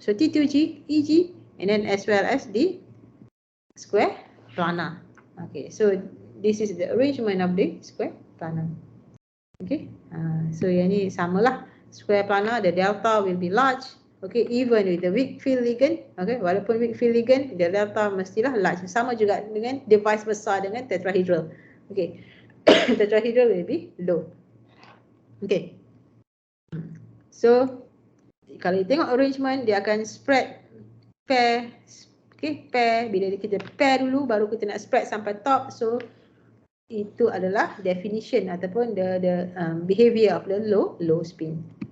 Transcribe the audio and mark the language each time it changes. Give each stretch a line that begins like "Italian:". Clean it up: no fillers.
English: So T2G, EG, and then as well as the square planar. Okay, so this is the arrangement of the square planar. Okay, so
Malay: yang ni samalah.
English: Square planar, the delta will be large. Okay, even with the weak field ligand. Okay, walaupun weak field ligand, the delta mestilah large.
Malay: Sama juga dengan device besar dengan tetrahedral.
English: Okay, tetrahedral will be low.
Malay: Okay, so kalau you tengok arrangement, dia akan spread, pair. Okay, pair. Bila kita pair dulu, baru kita nak spread sampai top. So itu adalah definition ataupun
English: the behavior of the low spin.